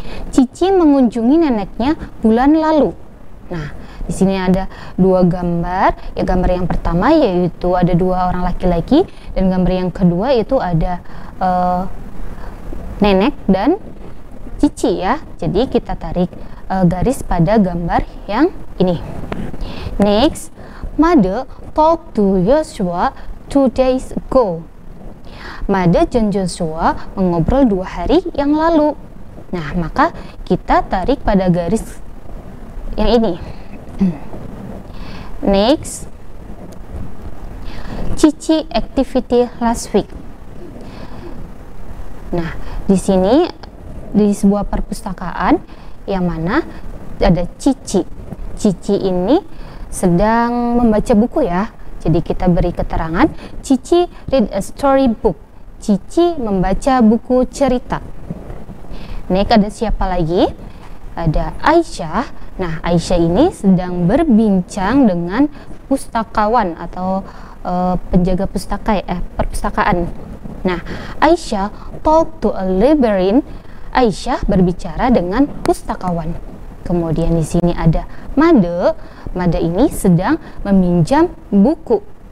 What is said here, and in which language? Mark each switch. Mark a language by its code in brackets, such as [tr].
[id] Cici mengunjungi neneknya bulan lalu. Nah, di sini ada dua gambar. Ya, gambar yang pertama yaitu ada dua orang laki-laki, dan gambar yang kedua itu ada nenek dan Cici ya. Jadi kita tarik garis pada gambar yang ini. [en] Next, Mother talked to Joshua 2 days ago. [id] Mother dan Joshua mengobrol 2 hari yang lalu. Nah, maka kita tarik pada garis yang ini. [en] Next, Cici activity last week. [id] Nah, di sini di sebuah perpustakaan yang mana ada Cici. Cici ini sedang membaca buku ya. Jadi kita beri keterangan, [en] Cici read a story book. [id] Cici membaca buku cerita. Next, ada siapa lagi? Ada Aisyah. Nah, Aisyah ini sedang berbincang dengan pustakawan atau penjaga perpustakaan. [en] Nah, Aisyah talk to a librarian. [id] Aisyah berbicara dengan pustakawan. Kemudian di sini ada Mother. Mother ini sedang meminjam buku.